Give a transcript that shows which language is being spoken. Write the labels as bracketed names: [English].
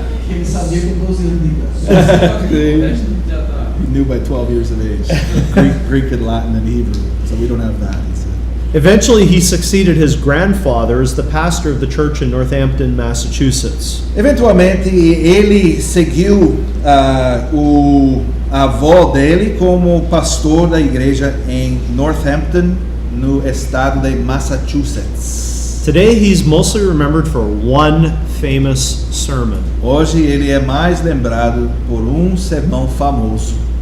[Portuguese] Ele sabia com 12 anos de idade. [English] He knew by 12 years of age. Greek and Latin and Hebrew. So we don't have that. Eventually, he succeeded his grandfather as the pastor of the church in Northampton, Massachusetts. [Portuguese] Eventualmente, ele seguiu o avô dele como pastor da igreja em Northampton, no estado de Massachusetts. [English] Today, he's mostly remembered for one famous sermon. [Portuguese] Hoje ele é mais lembrado por sermão famoso.